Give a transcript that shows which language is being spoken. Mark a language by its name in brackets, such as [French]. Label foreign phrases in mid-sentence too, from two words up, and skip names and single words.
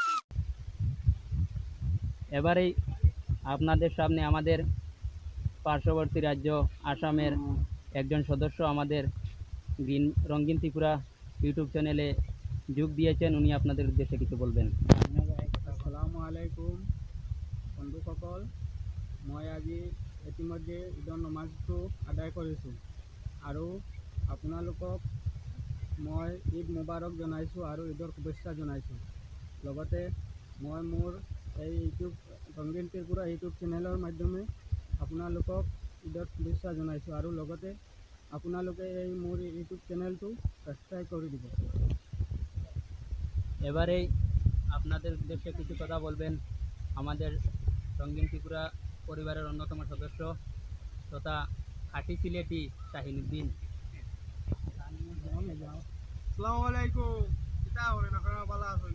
[Bangla] এবারেই আপনাদের সামনে আমাদের পার্শ্ববর্তী রাজ্য আসামের একজন সদস্য আমাদের রঙিন ত্রিপুরা ইউটিউব চ্যানেলে যোগ দিয়েছেন। উনি আপনাদের উদ্দেশ্যে কিছু বলবেন। [Arabic] السلام عليكم [Assamese] বন্ধুসকল, মই আজি ইতিমধ্যে ঈদৰ নমাজটো আদায় কৰিছোঁ আৰু আপোনালোকক মই [Arabic] عيد مبارك [Assamese] জনাইছোঁ আৰু ঈদৰ শুভেচ্ছা জনাইছোঁ। লগতে মই মোৰ এই ইউটিউব ৰঙীন ত্ৰিপুৰা ইউটিউব চেনেলৰ মাধ্যমে আপোনালোকক ঈদৰ শুভেচ্ছা জনাইছোঁ আৰু লগতে আপোনালোকে এই মোৰ ইউটিউব চেনেলটো সাবস্ক্রাইব করে দিব। [Bangla] এবারেই আপনাদের উদ্দেশ্যে কিছু কথা বলবেন আমাদের রঙিন ত্রিপুরা পরিবারের অন্যতম সদস্য তথা খাঁটি সিলেটি শাহিনুদ্দিন। [Arabic] السلام عليكم, [Sylheti] কিতা করেন আপনারা ভালো আছেন?